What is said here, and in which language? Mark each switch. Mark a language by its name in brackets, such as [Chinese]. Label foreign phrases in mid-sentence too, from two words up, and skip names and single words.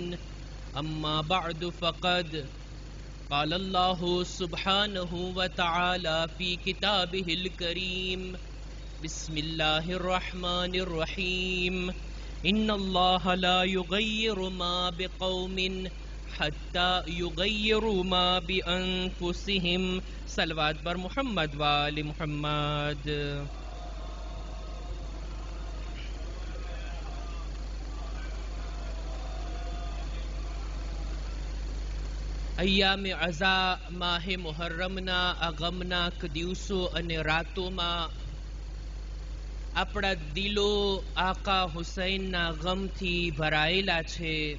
[Arabic] أما بعد فقد قال الله سبحانه وتعالى في كتابه الكريم: بسم الله الرحمن الرحيم. إن الله لا يغير ما بقوم حتى يغيروا ما بأنفسهم. [Persian] صلوات بر محمد و آل محمد. [Gujarati] અય્યામ અઝા માહે મુહર્રમના અગમનાક દિવસો અને રાતોમાં આપણા દિલો આકા હુસૈનના ગમથી ભરાયેલા છે.